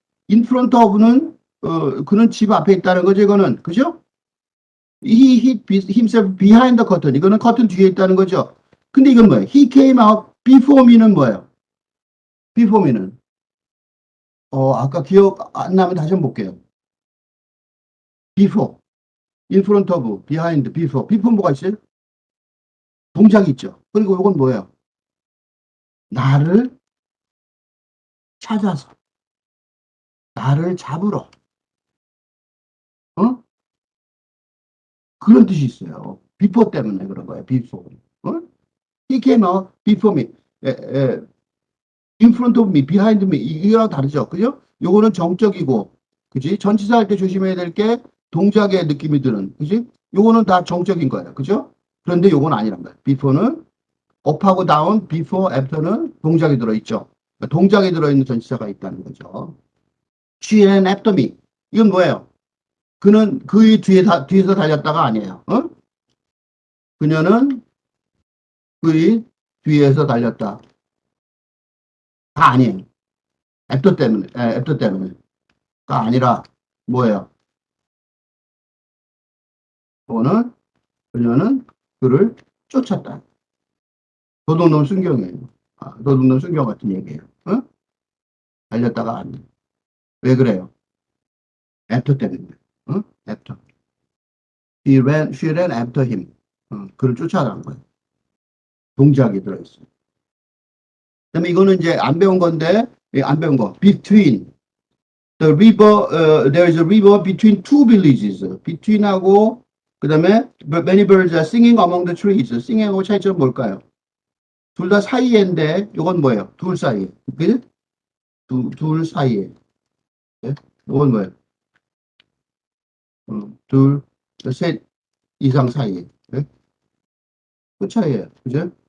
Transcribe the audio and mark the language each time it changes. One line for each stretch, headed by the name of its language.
Korean: In front of는 그는 집 앞에 있다는 거죠. 이거는 그죠?
English: He hid himself behind the curtain.
Korean: 이거는 커튼 뒤에 있다는 거죠. 근데 이건 뭐예요?
English: He came out before me는 뭐예요?
Korean: before me는 아까 기억 안 나면 다시 한번 볼게요.
English: before, in front of, behind, before.
Korean: before 뭐가 있어요? 동작이 있죠. 그리고 이건 뭐예요? 나를 찾아서, 나를 잡으러. 어? 그런 뜻이 있어요. before 때문에 그런 거예요.
English: before. 어? He came out before me. in front of me, behind me 이거랑 다르죠.
Korean: 그죠? 요거는 정적이고 그지? 전치사 할 때 조심해야 될 게 동작의 느낌이 드는 그지? 요거는 다 정적인 거예요. 그죠? 그런데 요건 아니란 말이에요. before는 up하고 down, before, after는 동작이 들어있죠. 그러니까 동작이 들어있는 전치사가 있다는 거죠. she and after me 이건 뭐예요? 그는 뒤에서 달렸다가 아니에요. 어? 그녀는 그의 뒤에서 달렸다. 다 아니에요. 애프터 때문에, 애프터 때문에가 아니라 뭐예요? 그녀는 그를 쫓았다. 도둑놈 순경이에요. 도둑놈 순경 같은 얘기예요. 어? 달렸다가 아니에요. 왜 그래요? 애프터 때문에. 어? 애프터. She ran after him. 그를 쫓아간 거예요. 동작이 들어있어요. 그다음에 이거는 이제 안 배운 건데, 안 배운 거.
English: Between the river, there is a river between two villages. Between하고 그다음에 many birds are singing among the trees.
Korean: singing하고 차이점 뭘까요? 둘 다 사이에인데 이건 뭐예요? 둘 사이에. 그게 둘 사이에. 네? 이건 뭐예요? 둘, 셋 이상 사이에. 네? 그 차이에요. 그죠?